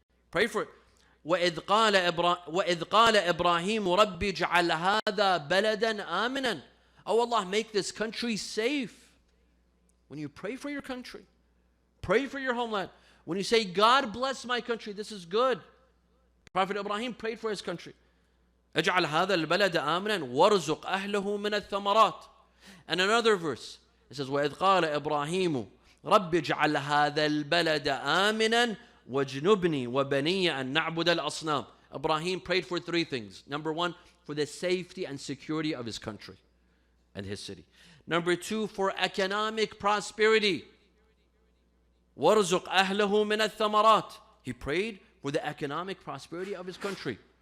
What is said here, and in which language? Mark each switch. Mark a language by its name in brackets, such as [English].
[English] Pray for it. [Arabic] وَإِذْ قَالَ إِبْرَاهِيمُ رَبِّ اجْعَلْ هَذَا بَلَدًا آمِنًا. [English] Oh Allah, make this country safe. When you pray for your country, pray for your homeland. When you say, God bless my country, this is good. Prophet Ibrahim prayed for his country. [Arabic] اجعل هذا البلد آمنا وارزق أهله من الثمرات. [English] And another verse, it says, [Arabic] وَإِذْ قَالَ إِبْرَاهِيمُ رَبِّ اجْعَلْ هَذَا الْبَلَدَ آمِنًا وَاجْنُبْنِي وَبَنِيَّ أَن نَعْبُدَ الْأَصْنَامِ. [English] Ibrahim prayed for three things. Number one, for the safety and security of his country and his city. Number two, for economic prosperity. [Arabic] وَارْزُقْ أَهْلَهُ مِنَ الثَّمَرَاتِ. [English] He prayed for the economic prosperity of his country.